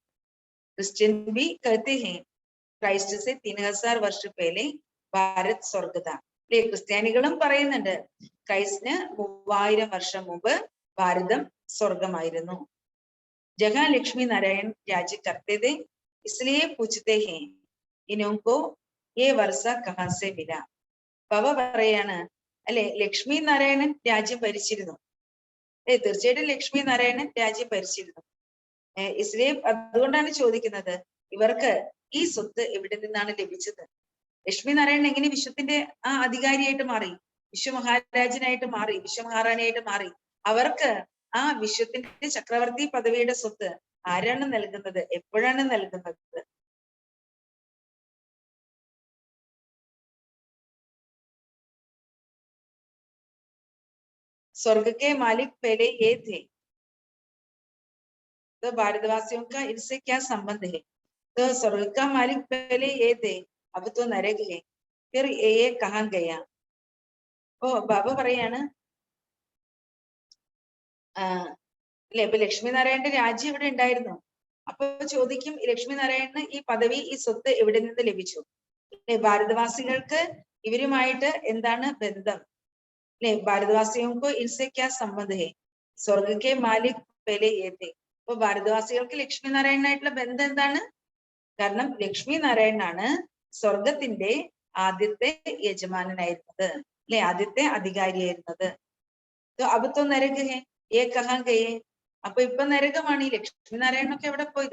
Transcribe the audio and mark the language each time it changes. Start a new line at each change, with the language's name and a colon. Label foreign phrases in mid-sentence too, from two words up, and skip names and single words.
Hindi: क्रिश्चियन भी कहते हैं क्राइस्ट से 3000 वर्ष पहले भारत स्वर्ग था.
Malayalam: അല്ലെ, ക്രിസ്ത്യാനികളും പറയുന്നുണ്ട് ക്രൈസ്റ്റിന് 3000 വർഷം മുമ്പ് ഭാരതം സ്വർഗമായിരുന്നു.
Hindi: जहाँ लक्ष्मी नारायण राज्य करते थे इसलिए पूछते हैं इनको ये वर्षा कहां से मिला.
Malayalam: ബാബ പറയാണ് അല്ലെ, ലക്ഷ്മി നാരായണൻ രാജ്യം ഭരിച്ചിരുന്നു. തീർച്ചയായിട്ടും ലക്ഷ്മി നാരായണൻ രാജ്യം ഭരിച്ചിരുന്നു. ഇസ്ലിയെ, അതുകൊണ്ടാണ് ചോദിക്കുന്നത് ഇവർക്ക് ഈ സ്വത്ത് എവിടെ നിന്നാണ് ലഭിച്ചത്. ലക്ഷ്മി നാരായണൻ എങ്ങനെ വിശ്വത്തിന്റെ ആ അധികാരിയായിട്ട് മാറി, വിശ്വമഹാരാജനായിട്ട് മാറി, വിശ്വമഹാറാണിയായിട്ട് മാറി. അവർക്ക് ആ വിശ്വത്തിന്റെ ചക്രവർത്തി പദവിയുടെ സ്വത്ത് ആരാണ് നൽകുന്നത്, എപ്പോഴാണ് നൽകുന്നത്?
Hindi: स्वर्ग के मालिक पहले ये थे तो भारतवासियों का इनसे क्या संबंध है? तो स्वर्ग का मालिक पहले ये थे, अब तो नरक है, फिर ये कहाँ गया?
Malayalam: ഓ ബാബ പറയാണ് അല്ലെ, ഇപ്പൊ ലക്ഷ്മി നാരായണന്റെ രാജ്യം ഇവിടെ ഉണ്ടായിരുന്നു. അപ്പൊ ചോദിക്കും, ലക്ഷ്മി നാരായണന് ഈ പദവി, ഈ സ്വത്ത് എവിടെ നിന്ന് ലഭിച്ചു? അല്ലെ, ഭാരതവാസികൾക്ക് ഇവരുമായിട്ട് എന്താണ് ബന്ധം?
Hindi: അല്ലെ, ഭാരതവാസിയോं को इनसे क्या संबंध है? स्वर्ग के मालिक पहले ये थे.
Malayalam: അപ്പൊ ഭാരതവാസികൾക്ക് ലക്ഷ്മി നാരായണനായിട്ടുള്ള ബന്ധം എന്താണ്? കാരണം ലക്ഷ്മി നാരായണനാണ് സ്വർഗത്തിന്റെ ആദ്യത്തെ യജമാനനായിരുന്നത്, അല്ലെ, ആദ്യത്തെ അധികാരിയായിരുന്നത്.
Hindi: अब तो नरक है ये कहाँ गये.
Malayalam: അപ്പൊ ഇപ്പൊ നരകമാണ്. ഈ ലക്ഷ്മി നാരായണനൊക്കെ എവിടെ പോയി?